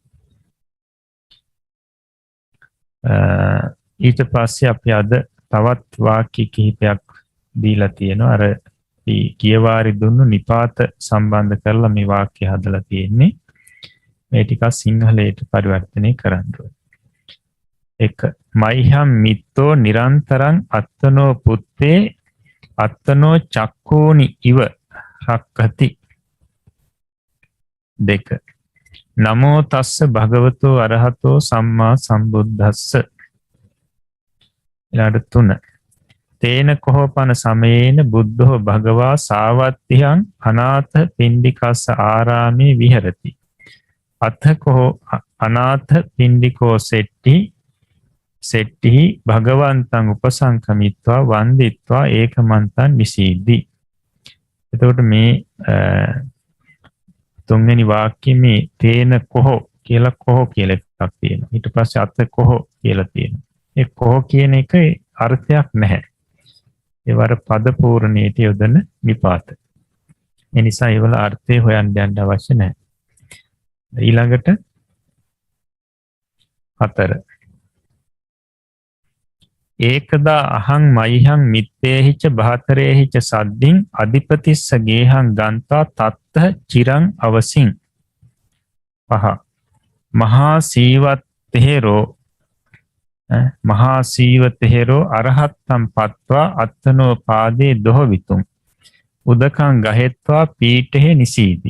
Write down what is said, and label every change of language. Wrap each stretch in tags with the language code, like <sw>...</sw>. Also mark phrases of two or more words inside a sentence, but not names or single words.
<si>ඊට පස්සේ අපි අද තවත් වාක්‍ය කිහිපයක් දීලා තියෙනවා අර කියවාරි දුන්නු නිපාත සම්බන්ධ කරලා මේ වාක්‍ය හදලා තියෙන්නේ මේ ටික සිංහලයට පරිවර්තනය කරන්න ඕනේ.</si> <pi>1 මයිහම් මිත්තෝ නිරන්තරං අත්තනෝ පුත්තේ අත්තනෝ චක්කෝනි ඉව රක්කති. 2 නමෝ තස්ස භගවතෝ අරහතෝ සම්මා සම්බුද්දස්ස. ඊළඟට 3 තේන කොහොපන සමයේන බුද්ධෝ භගවා සාවත්තියං අනාථ පින්ඩිකස්ස ආරාමේ විහෙරති. අතකෝ අනාථ පින්ඩිකෝ සෙට්ටි භගවන්තං උපසංකමිත්වා වන්දිත්වා ඒකමන්තං නිසීදි.</pi> <si>එතකොට මේ තුන්වෙනි වාක්‍යෙ මේ</si> <pi>තේන කොහො</pi> <si>කියලා කොහො කියලා එකක් තියෙනවා. ඊට පස්සේ</si> <pi>අත කොහො</pi> <si>කියලා තියෙනවා. ඒ කොහො කියන එක අර්ථයක් නැහැ. ඒවර පද පූර්ණයට යොදන නිපාත. ඒ නිසා ඒවල අර්ථය හොයන්න යන්න අවශ්‍ය නැහැ.</si> <pi>ඊළඟට 4 ඒකදා අහං මයිහං මිත්තේහිච බහතරේහිච සද්දින් අධිපතිස්ස ගේහං ගන්තා තත්ත චිරං අවසින්. 5 මහා සීවතෙහෙරෝ අරහත්තම් පත්වා අත්තනෝ පාදේ දොහවිතුම් උදකං ගහෙත්වා පීඨෙහි නිසීදි.</pi>